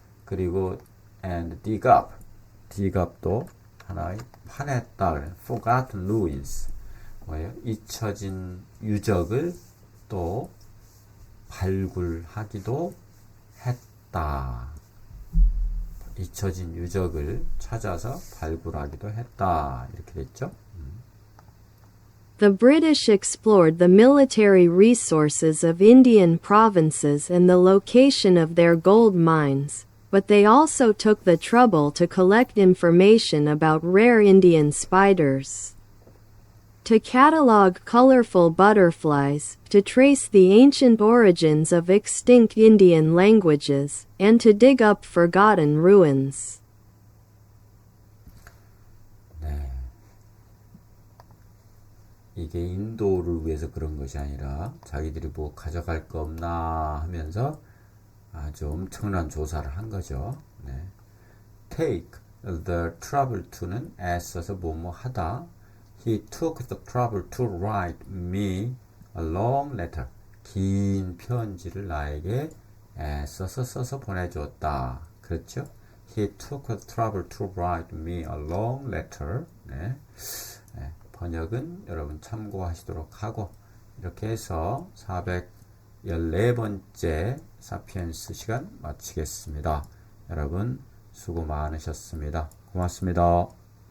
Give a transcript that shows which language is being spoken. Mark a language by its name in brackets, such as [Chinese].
[Korean] 그리고 [English] and dig up [Korean] 도 하나의 파냈다. [English] forgotten ruins [Korean] 뭐예요? 잊혀진 유적을 또 발굴하기도 했다. 잊혀진 유적을 찾아서 발굴하기도 했다. 이렇게 됐죠. [English] The British explored the military resources of Indian provinces and the location of their gold mines, but they also took the trouble to collect information about rare Indian spiders, to catalog colorful butterflies, to trace the ancient origins of extinct Indian languages, and to dig up forgotten ruins. [Korean] 이게 인도를 위해서 그런 것이 아니라 자기들이 뭐 가져갈 거 없나 하면서 아주 엄청난 조사를 한 거죠. [English] take the trouble to [Korean] 는 애써서 뭐뭐 하다. [English] He took the trouble to write me a long letter. [Korean] 긴 편지를 나에게 써서 보내줬다. 그렇죠? [English] He took the trouble to write me a long letter. [Korean] 번역은 여러분 참고하시도록 하고 이렇게 해서 414번째 사피엔스 시간 마치겠습니다. 여러분 수고 많으셨습니다. 고맙습니다.